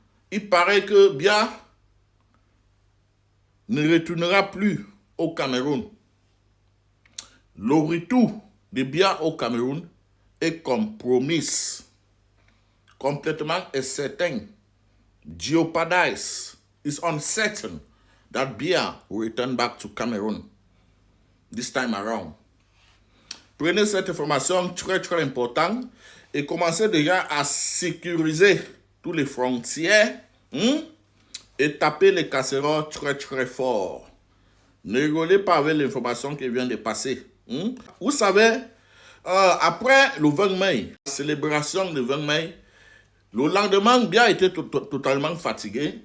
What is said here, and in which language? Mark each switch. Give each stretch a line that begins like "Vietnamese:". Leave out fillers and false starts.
French: Il paraît que Biya ne retournera plus au Cameroun. Le retour de Biya au Cameroun est compromis. Complètement incertain.
English: Jeopardized. It's uncertain that Biya will return back to Cameroon this time around.
French: Prenez cette information très importante et commencez déjà à sécuriser toutes les frontières et taper les casseroles très fort. Ne rigolez pas avec l'information qui vient de passer. Vous savez, après le 20 mai, la célébration du 20 mai, le lendemain, Biya était totalement fatigué.